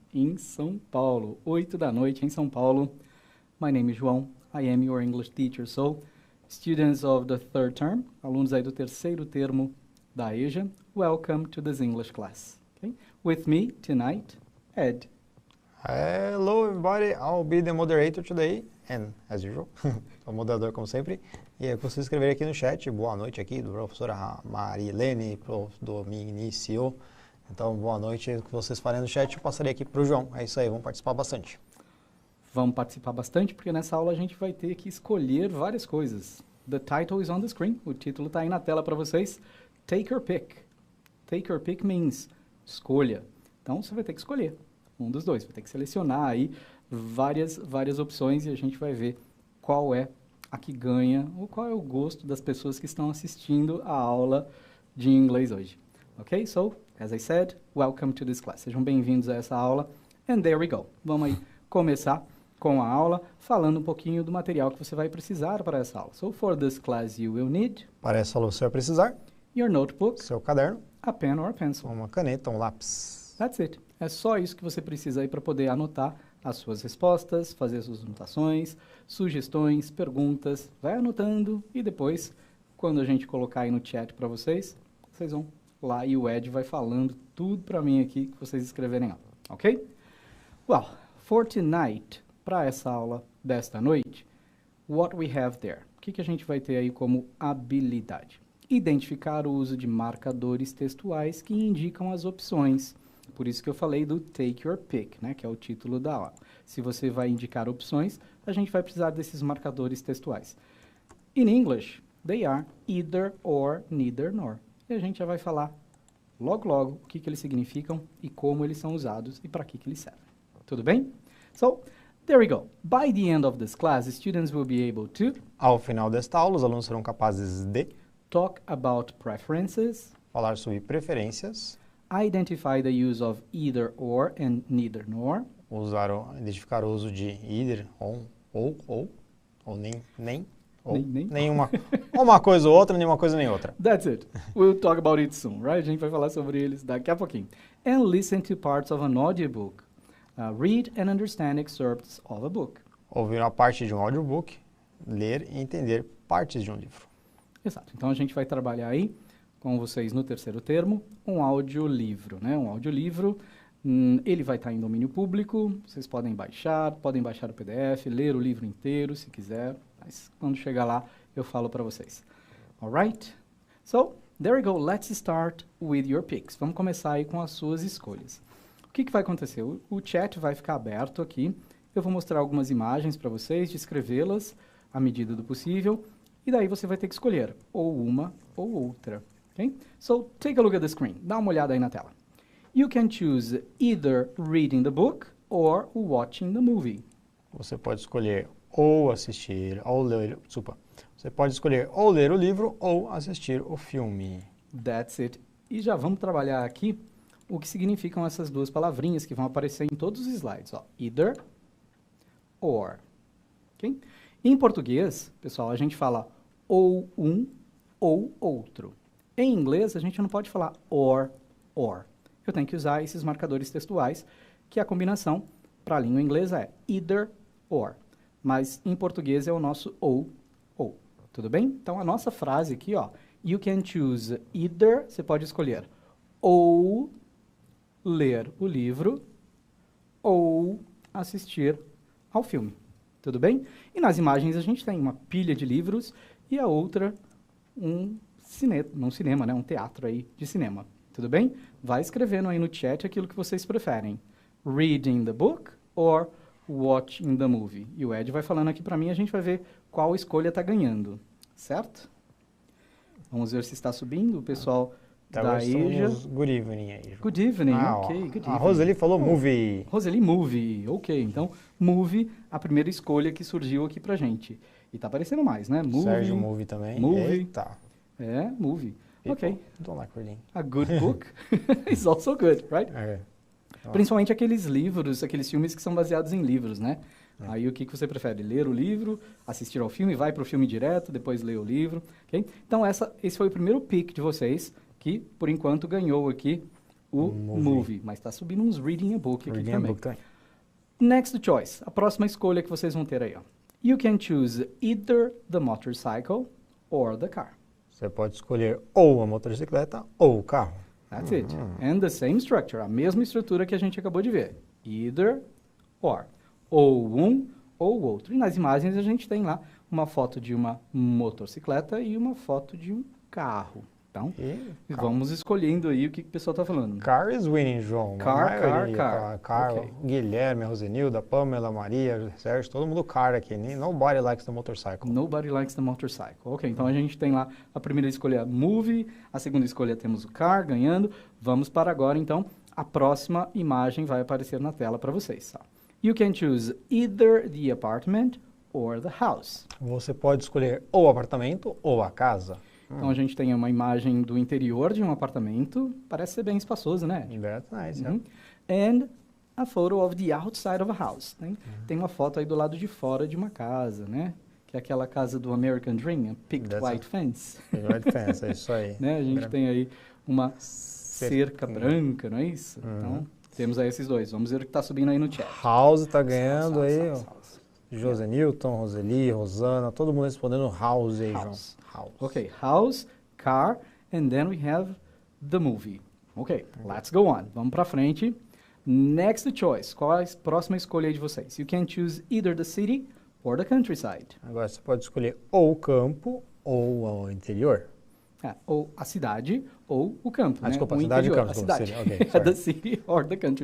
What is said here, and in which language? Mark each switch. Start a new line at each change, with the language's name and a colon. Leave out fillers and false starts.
Portuguese: em São Paulo, 8 da noite em São Paulo.
English: My name is João, I am your English teacher. So, students of the third term,
Portuguese: alunos aí do terceiro termo da EJA,
English: welcome to this English class. Okay? With me tonight, Ed. Hello everybody, I'll be the moderator today, and as usual,
Portuguese: o moderador como sempre. E eu consigo escrever aqui no chat, boa noite aqui, do professora Marilene, do Inicio. Então, boa noite, o que vocês farem no chat, eu passarei aqui para o João. É isso aí, vamos participar bastante. Vamos participar bastante, porque nessa aula a gente vai ter que escolher várias coisas.
English: The title is on the screen,
Portuguese: o título está aí na tela para vocês.
English: Take your pick. Take your pick means escolha.
Portuguese: Então, você vai ter que escolher um dos dois, vai ter que selecionar aí várias opções e a gente vai ver qual é a que ganha ou qual é o gosto das pessoas que estão assistindo a aula de inglês hoje.
English: Ok? So, as I said, welcome to this class.
Portuguese: Sejam bem-vindos a essa aula.
English: And there we go.
Portuguese: Vamos aí começar com a aula, falando um pouquinho do material que você vai precisar para essa aula.
English: So, for this class, you will need...
Portuguese: Para essa aula, você vai precisar...
English: Your notebook.
Portuguese: Seu caderno.
English: A pen or a pencil.
Portuguese: Uma caneta, um lápis.
English: That's it.
Portuguese: É só isso que você precisa aí para poder anotar as suas respostas, fazer suas anotações, sugestões, perguntas. Vai anotando e depois, quando a gente colocar aí no chat para vocês, vocês vão lá e o Ed vai falando tudo para mim aqui que vocês escreverem lá, ok?
English: Well, for tonight,
Portuguese: para essa aula desta noite,
English: what we have there?
Portuguese: O que a gente vai ter aí como habilidade? Identificar o uso de marcadores textuais que indicam as opções. Por isso que eu falei do Take Your Pick, né, que é o título da aula. Se você vai indicar opções, a gente vai precisar desses marcadores textuais.
English: In English, they are either or, neither nor.
Portuguese: E a gente já vai falar logo o que eles significam e como eles são usados e para que eles servem. Tudo bem?
English: So, there we go. By the end of this class, students will be able to...
Portuguese: Ao final desta aula, os alunos serão capazes de...
English: Talk about preferences.
Portuguese: Falar sobre preferências.
English: Identify the use of either or and neither nor.
Portuguese: Identificar o uso de either, ou nem, ou nem. Nenhuma, uma coisa ou outra, nenhuma coisa nem outra.
English: That's it. We'll talk about it soon, right?
Portuguese: A gente vai falar sobre eles daqui a pouquinho.
English: And listen to parts of an audiobook. Read and understand excerpts of a book.
Portuguese: Ouvir uma parte de um audiobook, ler e entender partes de um livro. Exato. Então a gente vai trabalhar aí com vocês no terceiro termo, um audiolivro, né? Um audiolivro, ele vai estar em domínio público, vocês podem baixar o PDF, ler o livro inteiro, se quiser, mas quando chegar lá, eu falo para vocês.
English: Alright? So, there we go, let's start with your picks.
Portuguese: Vamos começar aí com as suas escolhas. O que vai acontecer? O chat vai ficar aberto aqui, eu vou mostrar algumas imagens para vocês, descrevê-las à medida do possível, e daí você vai ter que escolher ou uma ou outra.
English: Okay? So, take a look at the screen.
Portuguese: Dá uma olhada aí na tela.
English: You can choose either reading the book or watching the movie.
Portuguese: Você pode escolher ou assistir, ou ler, Você pode escolher ou ler o livro ou assistir o filme.
English: That's it.
Portuguese: E já vamos trabalhar aqui o que significam essas duas palavrinhas que vão aparecer em todos os slides. Ó.
English: Either, or. Okay?
Portuguese: Em português, pessoal, a gente fala ou um ou outro. Em inglês, a gente não pode falar or. Eu tenho que usar esses marcadores textuais, que a combinação para a língua inglesa é either or. Mas em português é o nosso ou. Tudo bem? Então, a nossa frase aqui, ó,
English: you can choose either,
Portuguese: você pode escolher ou ler o livro ou assistir ao filme. Tudo bem? E nas imagens a gente tem uma pilha de livros e a outra um cinema, né? Um teatro aí de cinema. Tudo bem? Vai escrevendo aí no chat aquilo que vocês preferem.
English: Reading the book or watching the movie.
Portuguese: E o Ed vai falando aqui para mim, a gente vai ver qual escolha está ganhando. Certo? Vamos ver se está subindo. O pessoal da EJA.
English: Good evening aí. Good evening, ok. Good evening.
Portuguese: A Roseli falou movie.
English: Roseli, movie.
Portuguese: Ok, então, movie, a primeira escolha que surgiu aqui pra gente. E tá aparecendo mais, né? Movie. Sérgio, movie também.
English: Movie.
Portuguese: Eita. É, movie. Ok.
English: Don't like reading. A good book is also good, right? Okay.
Portuguese: Principalmente aqueles livros, aqueles filmes que são baseados em livros, né? Aí o que você prefere? Ler o livro, assistir ao filme, vai para o filme direto, depois ler o livro, ok? Então esse foi o primeiro pick de vocês, que por enquanto ganhou aqui o movie. Mas está subindo uns reading a book aqui
English: Reading a
Portuguese: também. book também.
English: Next choice,
Portuguese: a próxima escolha que vocês vão ter aí, ó.
English: You can choose either the motorcycle or the car.
Portuguese: Você pode escolher ou a motocicleta ou o carro.
English: That's it. And the same structure,
Portuguese: a mesma estrutura que a gente acabou de ver.
English: Either or.
Portuguese: Ou um ou outro. E nas imagens a gente tem lá uma foto de uma motocicleta e uma foto de um carro. Então, vamos escolhendo aí o que o pessoal está falando.
English: Car is winning, João. Car. Okay.
Portuguese: Guilherme, Rosenilda, Pamela, Maria, Sérgio, todo mundo car aqui.
English: Nobody likes the motorcycle. Nobody likes the motorcycle.
Portuguese: Ok, então a gente tem lá a primeira escolha movie, a segunda escolha temos o car ganhando. Vamos para agora, então, a próxima imagem vai aparecer na tela para vocês. Tá?
English: You can choose either the apartment or the house.
Portuguese: Você pode escolher ou o apartamento ou a casa. Então a gente tem uma imagem do interior de um apartamento, parece ser bem espaçoso, né?
English: That's nice, And a photo of the outside of a house.
Portuguese: Né? Tem uma foto aí do lado de fora de uma casa, né? Que é aquela casa do American Dream,
English: a picket white fence.
Portuguese: White fence, é isso aí. Né? A gente tem aí uma cerca branca, não é isso? Então, temos aí esses dois. Vamos ver o que está subindo aí no chat. House está ganhando house. José Newton, Roseli, Rosana, todo mundo respondendo house aí, João. House.
English: Ok, house, car, and then we have the movie. Ok, let's go on.
Portuguese: Vamos para frente.
English: Next choice.
Portuguese: Qual é a próxima escolha aí de vocês?
English: You can choose either the city or the countryside.
Portuguese: Agora você pode escolher ou o campo ou o interior. Ou a cidade ou o campo, né? Desculpa, o cidade interior, e o campo. a cidade.
English: Okay, the city or the countryside.